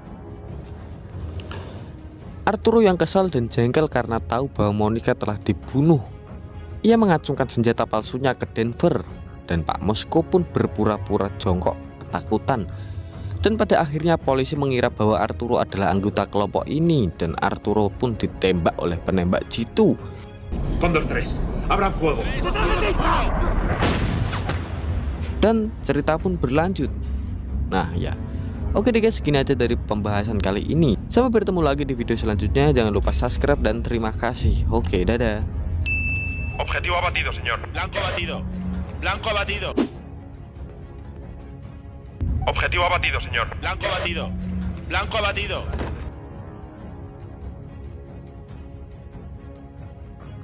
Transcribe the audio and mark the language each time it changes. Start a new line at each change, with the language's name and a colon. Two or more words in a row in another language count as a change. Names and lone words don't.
Indonesian: Arturo yang kesal dan jengkel karena tahu bahwa Monica telah dibunuh. Ia mengacungkan senjata palsunya ke Denver dan Pak Moskow pun berpura-pura jongkok ketakutan. Dan pada akhirnya polisi mengira bahwa Arturo adalah anggota kelompok ini dan Arturo pun ditembak oleh penembak jitu.
Spanish: Cóndor 3, abran fuego.
Indonesian: Dan cerita pun berlanjut. Nah ya, oke deh guys, segini aja dari pembahasan kali ini. Sampai bertemu lagi di video selanjutnya. Jangan lupa subscribe dan terima kasih. Oke, dadah.
Spanish: Objetivo abatido, señor. Blanco abatido. Blanco abatido. Objetivo abatido, señor. Blanco abatido. Blanco abatido. Objetivo abatido, señor.